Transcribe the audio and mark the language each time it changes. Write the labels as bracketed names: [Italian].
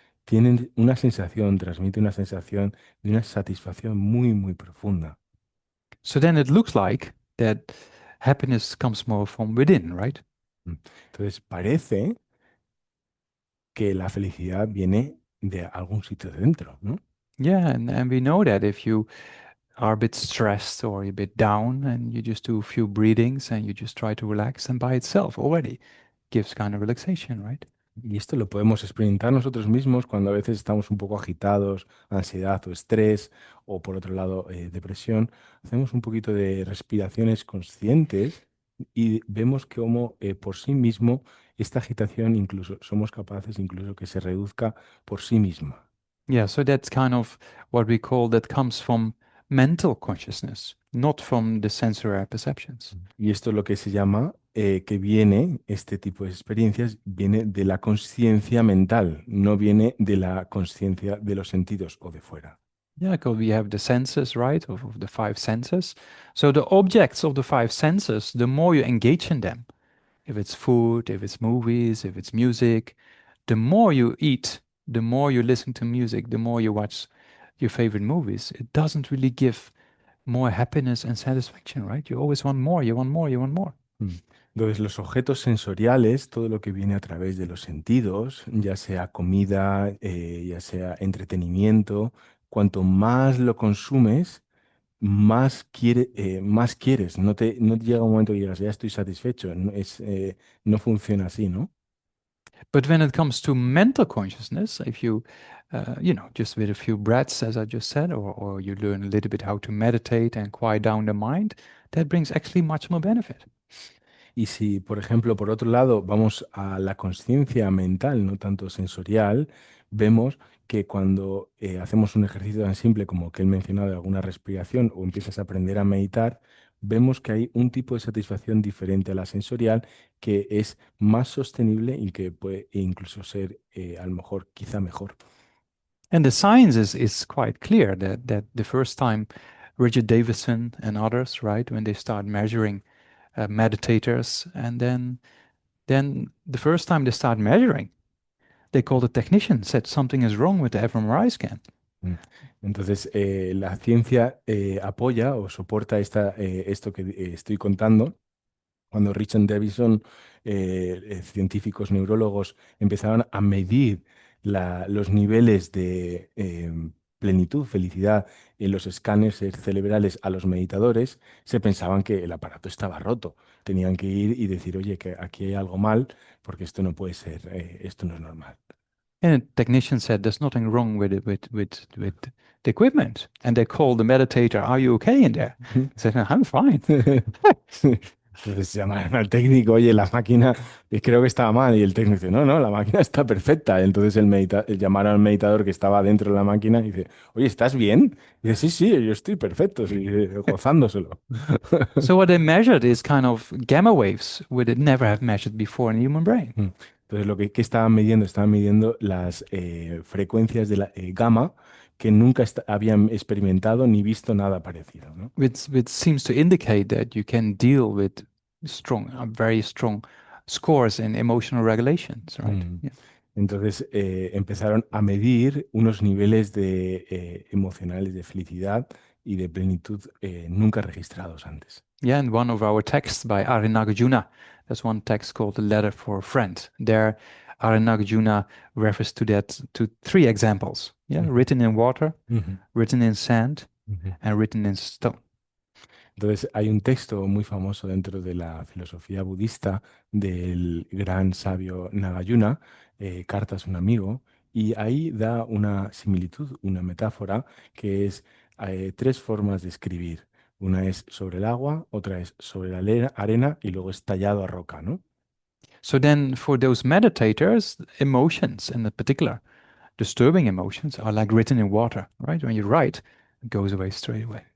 [Spanish] tienen una sensación, transmite una sensación de una satisfacción muy, muy profunda. [English] So then it looks like that happiness comes more from within, right? Mm. [Spanish] Entonces parece que la felicidad viene de algún sitio de dentro, ¿no? [English] Yeah, and we know that if you are a bit stressed or a bit down and you just do a few breathings and you just try to relax, and by itself already gives kind of relaxation, right? [Spanish] Y esto lo podemos experimentar nosotros mismos cuando a veces estamos un poco agitados, ansiedad o estrés, o por otro lado, depresión. Hacemos un poquito de respiraciones conscientes y vemos cómo por sí mismo esta agitación incluso somos capaces incluso que se reduzca por sí misma. [English] Yeah, so that's kind of what we call that comes from mental consciousness, not from the sensory perceptions. [Spanish] Y esto es lo que se llama que viene, este tipo de experiencias, viene de la conciencia mental, no viene de la conciencia de los sentidos o de fuera. [English] Yeah, because we have the senses, right, of the five senses. So the objects of the five senses, the more you engage in them, if it's food, if it's movies, if it's music, the more you eat, the more you listen to music, the more you watch your favorite movies, it doesn't really give more happiness and satisfaction, right? You always want more, you want more, you want more. Mm. [Spanish] Entonces, los objetos sensoriales, todo lo que viene a través de los sentidos, ya sea comida, ya sea entretenimiento, cuanto más lo consumes, más quieres. No te llega un momento que digas, ya estoy satisfecho. No, no funciona así, ¿no? [English] But when it comes to mental consciousness, if you, just with a few breaths, as I just said, or you learn a little bit how to meditate and quiet down the mind, that brings actually much more benefit. [Spanish] Y si, por ejemplo, por otro lado, vamos a la conciencia mental, no tanto sensorial, vemos que cuando hacemos un ejercicio tan simple como que él mencionaba de alguna respiración o empiezas a aprender a meditar, vemos que hay un tipo de satisfacción diferente a la sensorial que es más sostenible y que puede incluso ser a lo mejor quizá mejor. [English] And the science is quite clear that the first time Richard Davidson and others, right, when they start measuring meditators, and then the first time they start measuring, they called a technician, said something is wrong with the fMRI scan. Mm. [Spanish] Entonces, la ciencia apoya o soporta esto que estoy contando. Cuando Richard Davidson, científicos neurólogos, empezaron a medir los niveles de plenitud, felicidad en los escáneres cerebrales a los meditadores, se pensaban que el aparato estaba roto. Tenían que ir y decir, oye, que aquí hay algo mal, porque esto no puede ser, esto no es normal. [English] And the technician said there's nothing wrong with it with the equipment. And they called the meditator, "Are you okay in there?" He said, "I'm fine." [Spanish] Entonces llamaron al técnico, oye, la máquina creo que estaba mal. Y el técnico dice, no, no, la máquina está perfecta. Entonces llamaron al meditador que estaba dentro de la máquina y dice, oye, ¿estás bien? Y dice, sí, sí, yo estoy perfecto, sí, gozándoselo. [English] So what they measured is kind of gamma waves, which they never have measured before in the human brain. Mm. [Spanish] Entonces lo que estaban midiendo las frecuencias de la gamma que nunca habían experimentado ni visto nada parecido, ¿no? [English] Which seems to indicate that you can deal with very strong scores in emotional regulations, right? Mm. Yeah. [Spanish] Entonces empezaron a medir unos niveles emocionales de felicidad y de plenitud nunca registrados antes. [English] Yeah, and one of our texts by Ari Nagarjuna, there's one text called "The Letter for a Friend." There, Ari Nagarjuna refers to that to three examples. Yeah, Ujú, written in water, ujú, written in sand, ujú. and written in stone. [Spanish] Entonces hay un texto muy famoso dentro de la filosofía budista del gran sabio Nagarjuna, Cartas a un amigo, y ahí da una similitud, una metáfora, que es tres formas de escribir. Una es sobre el agua, otra es sobre la arena y luego es tallado a roca, ¿no? [English] So then, for those meditators, emotions, in particular, disturbing emotions, are like written in water, right? When you write, it goes away straight away.